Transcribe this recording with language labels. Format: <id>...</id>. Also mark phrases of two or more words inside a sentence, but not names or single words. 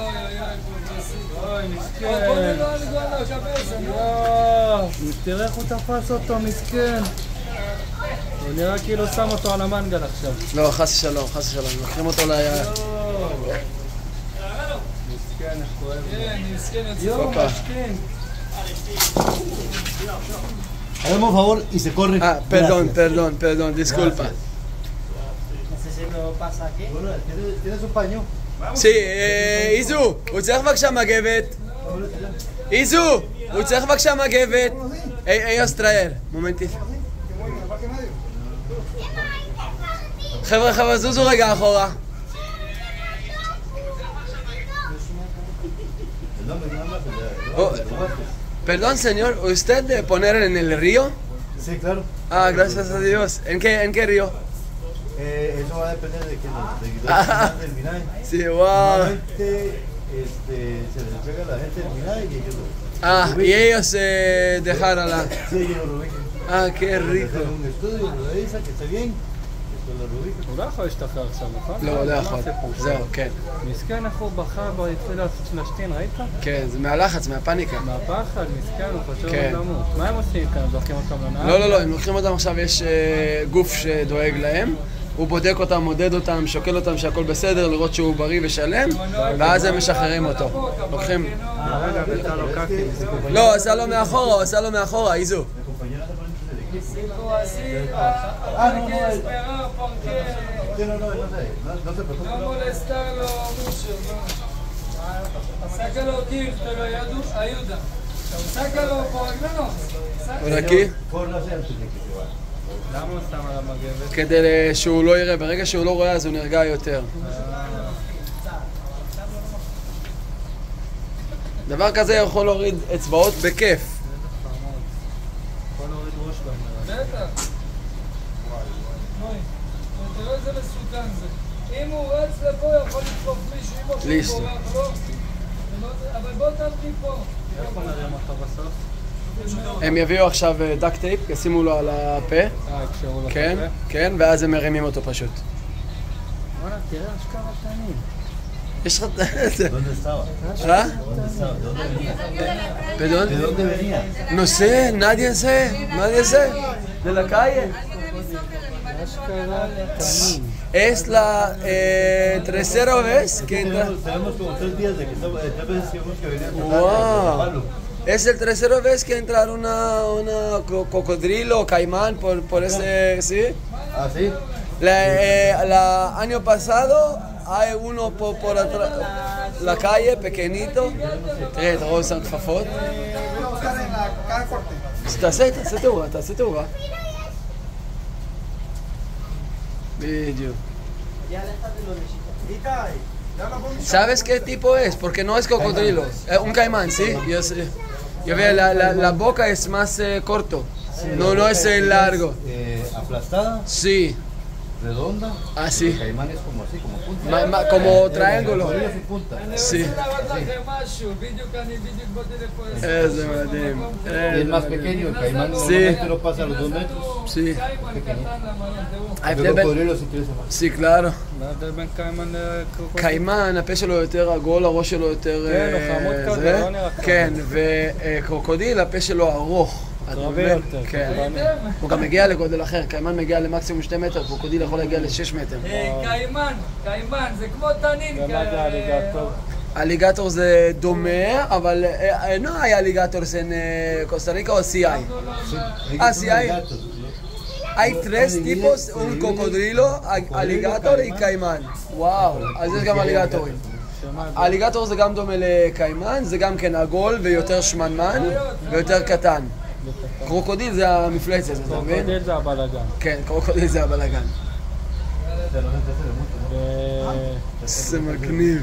<he>תראה איך הוא תפס אותו, מסכן. הוא נראה כאילו שם אותו על המנגל עכשיו. לא, חס ושלום. לוקחים אותו ליד. מסכן, איך כואב. כן, מסכן, יצאו משכן.</he> <es>Hagamos un favor y se corre. Ah, perdón, disculpa. Necesito pasa aquí. Bueno, ¿tienes un paño?</es> <he>איזו, הוא צריך בבקשה מגבת. איזו, הוא צריך בבקשה מגבת. אלוס טרייר, מומנטי. חבר'ה, זוזו רגע אחורה.</he> <es>Perdón, señor, ¿usted poner en el río? Sí, claro. Ah, gracias a Dios. ¿En qué río? Eso va a depender de del vinagre. Sí, wow. Normalmente se les entrega a la gente el vinagre y ellos lo Y ellos dejaron la... Sí, ellos lo rubican. qué rico. Hacen un estudio, lo revisan, que esté bien, después lo rubican.</es> <he>הוא לא יכול להשתחרר עכשיו, נכון? לא יכול. זהו, כן. מסכן, איך הוא בכה בו, התחיל לעשות שלשתין, ראית? כן, זה מהלחץ, מהפאניקה. מהפחד, מסכן, הוא חשוב כן. למות. מה הם עושים כאן? זורקים אותם לנהר? לא, הם לוקחים אותם עכשיו, יש גוף שדואג להם. הוא בודק אותם, מודד אותם, שוקל אותם שהכל בסדר, לראות שהוא בריא ושלם, ואז הם משחררים אותו. לוקחים... רגע, ביצע לו קקי. לא, עשה לו מאחורה, איזו.</he> <es>No molestarlo mucho, no. Sácalo aquí, te lo ayuda. Sácalo por no. por aquí.</es> <he>למה הוא שם על המגבת? כדי שהוא לא יראה, ברגע שהוא לא רואה אז הוא נרגע יותר. דבר כזה יכול להוריד אצבעות בכיף. יכול להוריד ראש במראה. בטח. תראה איזה מסוכן זה. אם הוא רץ לפה יכול לתקוף מישהו, אם הוא בורח לו. אבל בוא תמתי פה. איך הוא נרים אותו בסוף? הם יביאו עכשיו</he> <en>duct tape,</en> <he>ישימו לו על הפה. יקשרו לו את הפה? כן, ואז הם מרימים אותו פשוט. וואלה, תראה אשכרה קטנים. יש לך...</he> <es>¿Dónde estaba? ¿Perdón? ¿De dónde venía? No sé, nadie sé. De la calle.</es> <he>אשכרה קטנים.</he> <es>Es la tercera vez que entra... Tenemos como 3 días de que estamos, 3 veces que hemos que venir a Wow. Es el tercera vez que entra una cocodrilo o caimán por ese... ¿Sí? ¿Ah, sí? La año pasado hay uno por atrás, la calle, pequeñito.</es> <he>תראה, אתה רואה שם כפפות? תעשה תאורה. בדיוק.</he> <es>¿Sabes qué tipo es? Porque no es cocodrilo. Un caimán, ¿sí? Yo veo, la boca es más corto. No es largo. ¿Aplastada? Sí. ¿Redonda? Así. El caimán es como así, como punta. Como triángulo. punta. Sí.</es> <he>איזה מדהים.</he> <es>Y el más pequeño, el caimán normalmente no pasa los 2 metros. Sí. El cocodrilo sí crece más. Sí, claro.</es> <he>מה ההבדל בין קיימן לקרוקודיל? קיימן, הפה שלו יותר עגול, הראש שלו יותר... כן, הוא חמוד כזה, לא נראה ככה. כן, וקרוקודיל, הפה שלו ארוך. הרבה יותר. כן. הוא גם מגיע לגודל אחר, קיימן מגיע למקסימום 2 מטר, קרוקודיל יכול להגיע ל6 מטר. קיימן, זה כמו תנין. ומה זה אליגטור? אליגטור זה דומה, אבל</he> <es>no hay aligators en Costa Rica o sí hay. Sí hay. Hay 3 tipos, un cocodrilo, aligator y caimán.</es> <he>וואו, אז יש גם אליגטורים. אליגטור זה גם דומה לקיימן, זה גם כן עגול ויותר שמנמן ויותר קטן. קרוקודיל זה המפלצת, אתה מבין? קרוקודיל זה הבלגן. כן, קרוקודיל זה הבלגן. זה מגניב.</he>